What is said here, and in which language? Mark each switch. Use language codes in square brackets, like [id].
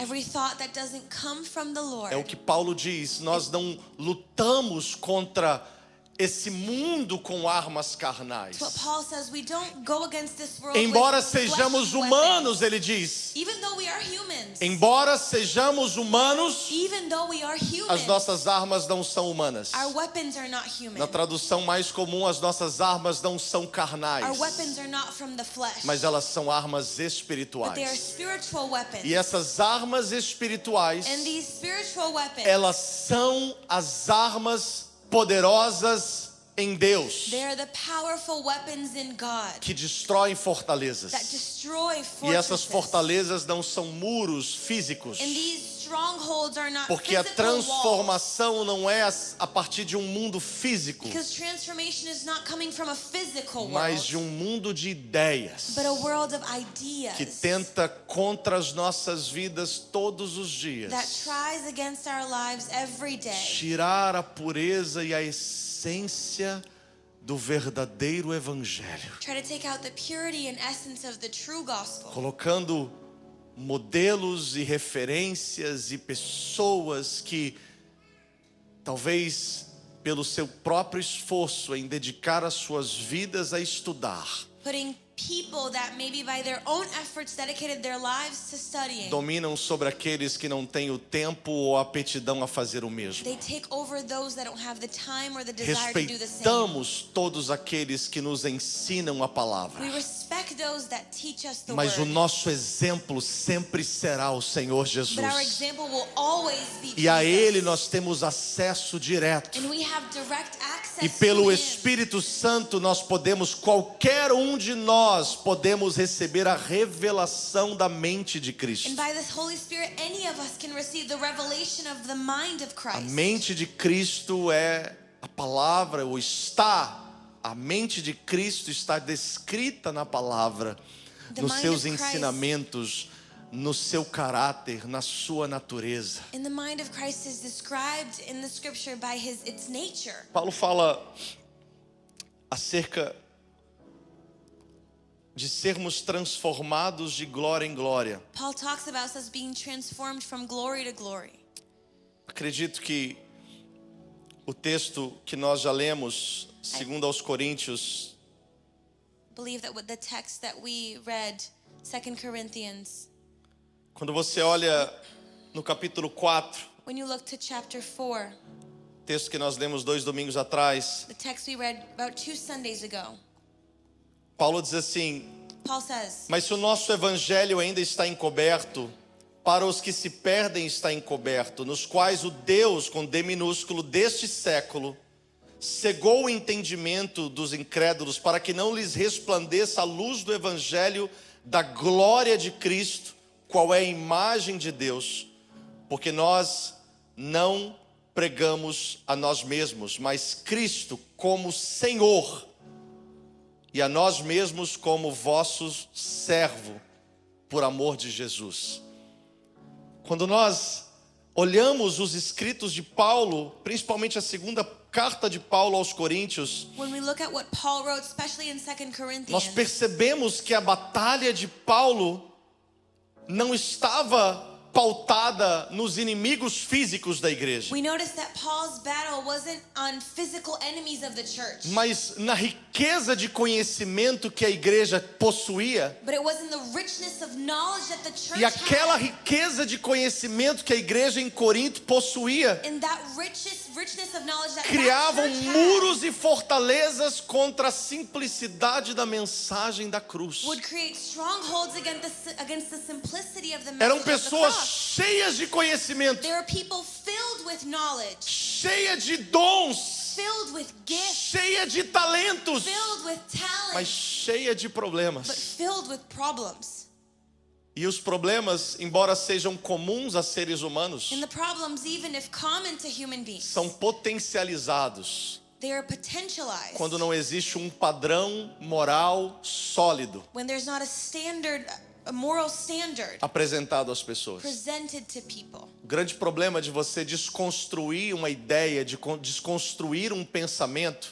[en] every thought that doesn't come from the Lord. [pt] É o que Paulo diz, nós não lutamos contra esse mundo com armas carnais. [en] What Paul says, we don't go against this world [pt] Embora [en] with [pt] sejamos [en] flesh [pt] humanos, ele diz, [en] Even though we are humans, [pt] embora sejamos humanos, [en] even though we are as humans, [pt] nossas armas não são humanas. [en] our weapons are not human. [pt] Na tradução mais comum, as nossas armas não são [en] Our [pt] carnais, [en] weapons are not from the flesh, [pt] mas elas são armas [en] but they are [pt] espirituais. [en] spiritual weapons. [pt] E essas armas espirituais, [en] And these spiritual weapons, [pt] elas são as armas poderosas em Deus, [en] they are the powerful weapons in God [pt] que destroem fortalezas. [en] that destroy [pt] E essas [en] fortresses. [pt] fortalezas não são muros físicos, [en] And these strongholds are not [pt] porque a [en] physical walls. [pt] transformação não é a partir de um mundo físico, [en] Because transformation is not coming from a physical [pt] mas [en] world, [pt] de um mundo de ideias [en] but a world of ideas [pt] que tenta contra as nossas vidas todos os dias [en] that tries against our lives every day [pt] tirar a pureza e a essência do verdadeiro evangelho, [en] Try to take out the purity and essence of the true gospel. [pt] colocando modelos e referências e pessoas que talvez pelo seu próprio esforço em dedicar as suas vidas a estudar, [en] Putting people that maybe by their own efforts dedicated their lives to studying. [pt] dominam sobre aqueles que não têm o tempo ou a aptidão a fazer o mesmo. [en] They take over those that don't have the time or the desire to do the same. [pt] Respeitamos todos aqueles que nos ensinam a palavra, [en] We respect those that teach us the [pt] mas o [en] word. [pt] nosso exemplo sempre será o Senhor Jesus. [en] But our example will always be [pt] E a [en] Jesus. [pt] Ele nós temos acesso direto. [en] And we have direct access [pt] E pelo [en] to Him. [pt] Espírito Santo nós podemos, qualquer um de nós, podemos receber a revelação da mente de Cristo. [en] And by this Holy Spirit, any of us can receive the revelation of the mind of [pt] A [en] Christ. [pt] mente de Cristo é a palavra, ou está, a mente de Cristo está descrita na palavra, [en] The [pt] nos seus [en] of Christ. [pt] ensinamentos, no seu caráter, na sua natureza. [en] And the mind of Christ is described in the scripture by its nature. [pt] Paulo fala acerca de sermos transformados de glória em glória. [en] Paul talks about us being transformed from glory to glory. [pt] Acredito que o texto que nós já lemos, segundo aos Coríntios, [en] Believe that with the text that we read, 2 Corinthians, [pt] quando você olha no capítulo 4, [en] when you look to chapter 4, [pt] texto que nós lemos 2 domingos atrás, [en] the text we read about 2 Sundays ago, [pt] Paulo diz assim: [en] Paul says, [pt] mas se o nosso evangelho ainda está encoberto, para os que se perdem está encoberto, nos quais o Deus, com D minúsculo, deste século, cegou o entendimento dos incrédulos, para que não lhes resplandeça a luz do evangelho da glória de Cristo, qual é a imagem de Deus, porque nós não pregamos a nós mesmos, mas Cristo como Senhor, e a nós mesmos como vosso servo, por amor de Jesus. Quando nós olhamos os escritos de Paulo, principalmente a segunda carta de Paulo aos Coríntios, [en] when we look at what Paul wrote, especially in 2 [pt] nós [en] Corinthians, [pt] percebemos que a batalha de Paulo não estava pautada nos inimigos físicos da igreja, [en] we notice that Paul's battle wasn't on physical enemies of the church, [pt] mas na riqueza de conhecimento que a igreja possuía. [en] but it was in the richness of knowledge that the church [pt] E aquela [en] had. [pt] riqueza de conhecimento que a igreja em Corinto possuía, [en] In that richness of knowledge that [pt] criavam [en] that church [pt] muros e fortalezas contra a simplicidade da mensagem da cruz. [en] would create strongholds against the simplicity of the [pt] Eram [en] message of the [pt] pessoas [en] cross. [pt] cheias de conhecimento, [en] There are people filled with knowledge, [pt] cheias de dons, [en] filled with gifts, [pt] cheias de talentos, [en] filled with [pt] mas [en] talent, [pt] cheias de [en] but [pt] problemas. [en] filled with problems. [pt] E os problemas, embora sejam comuns a seres humanos, [en] And the problems, even if common to human beings, [pt] são potencializados [en] they are potentialized [pt] quando não existe um padrão moral sólido [en] when there's not a moral standard [pt] apresentado às pessoas. [en] presented to people. [pt] O grande problema de você desconstruir uma ideia, de desconstruir um pensamento,